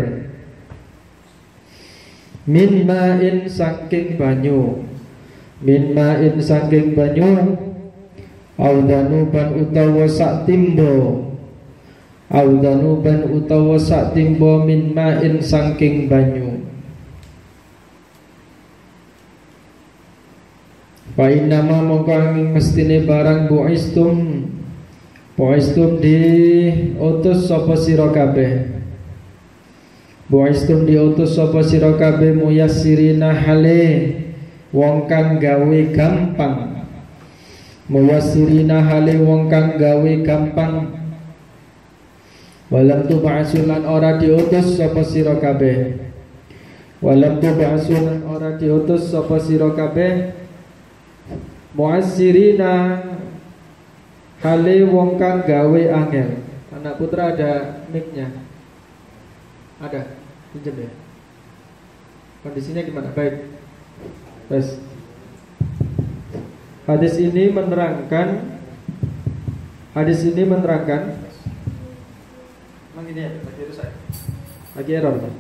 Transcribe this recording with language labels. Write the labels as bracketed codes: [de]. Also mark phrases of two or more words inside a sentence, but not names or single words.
[ar] Min ma'in [jv] saking banyu. [ar] Min ma'in [jv] saking banyu audanuban utawa sak timbo. Audanuban utawa sak timbo [ar] min ma'in [jv] saking banyu. [ar] Fa inna ma [jv] mongko angin mestine barang buistum diutus sapa sira kabeh. Buistum diutus sapa sira kabeh muyassirina hale wong kang gawe gampang. Muyassirina hale wong kang gawe gampang. [ar] Walam tub'asulan [jv] ora diutus sapa sira kabeh. [ar] Walam tub'asulan [jv] ora diutus sapa sira kabeh. Muyassirina hale wong kang gawe angel. [id] Anak putra ada mic-nya? Ada? Pinjam ya. Kondisinya gimana? Baik. Terus hadis ini menerangkan emang ini ya, lagi rusak, lagi error kan?